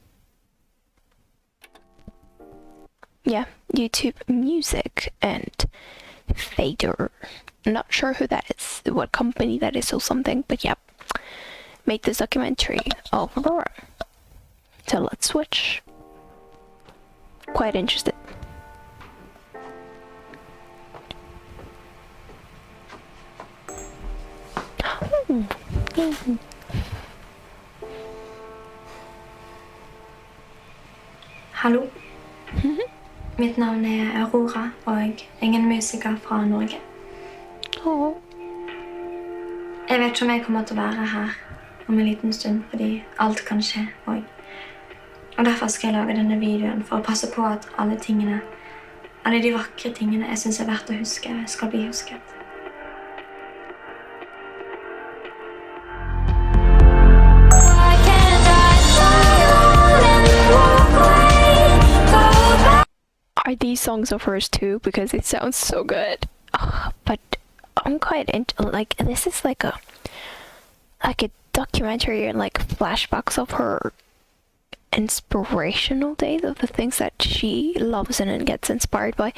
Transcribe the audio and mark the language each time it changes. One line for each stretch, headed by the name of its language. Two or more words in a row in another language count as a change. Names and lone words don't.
English: Yeah, YouTube Music and Fader. Not sure who that is, what company that is or something, but yeah, made this documentary of AURORA. So let's switch. Quite interested.
Norwegian: Hallo. Mitt navn Aurora, og jeg en musiker fra Norge. Jeg vet ikke om jeg kommer til å være her om en liten stund, fordi alt kan skje, og derfor skal jeg lage denne videoen for å passe på at alle de vakre tingene jeg synes verdt å huske, skal bli husket.
English: Are these songs of hers too? Because it sounds so good. But I'm quite into, like, this is like a documentary and like flashbacks of her inspirational days, of the things that she loves and gets inspired by.